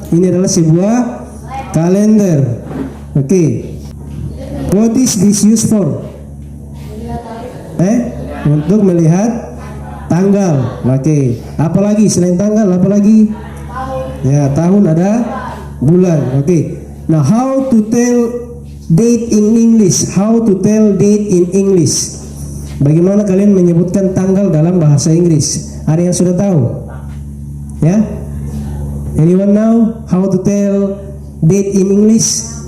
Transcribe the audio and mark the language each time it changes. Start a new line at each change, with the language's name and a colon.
Indonesian: Ini adalah sebuah kalender.
English: Okay, what is this used for?
Indonesian: Untuk melihat tanggal. Okay, apalagi selain tanggal? Apalagi? Ya, tahun ada bulan.
English: Okay, now how to tell date in English? How to tell date in English?
Indonesian: Bagaimana kalian menyebutkan tanggal dalam bahasa Inggris? Ada yang sudah tahu? Ya?
English: Anyone know how to tell date in English?